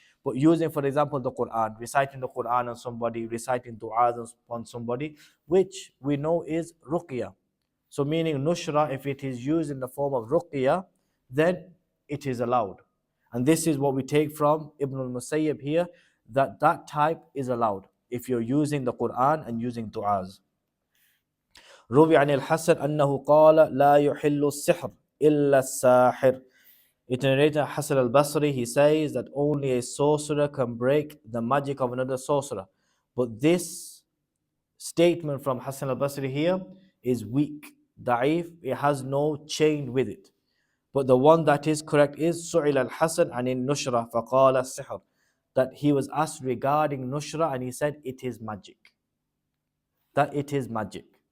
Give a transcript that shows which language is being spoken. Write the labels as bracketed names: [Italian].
[English] But using, for example, the Quran, reciting the Quran on somebody, reciting du'as on somebody, which we know is ruqyah. So meaning nushra, if it is used in the form of ruqyah, then it is allowed. And this is what we take from Ibn al-Musayyib here, that that type is allowed if you're using the Quran and using du'as. [Arabic] روي عن الحسن أنه قال لا يحل السحر إلا الساحر. [English] It narrated Hasan al-Basri, he says that only a sorcerer can break the magic of another sorcerer. But this statement from Hasan al-Basri here is weak, da'if, it has no chain with it. But the one that is correct is [Arabic] سُئِلَ الْحَسَنْ عَنِ النُّشْرَةِ فَقَالَ السِّحْرِ, [English] that he was asked regarding nushra and he said it is magic. That it is magic.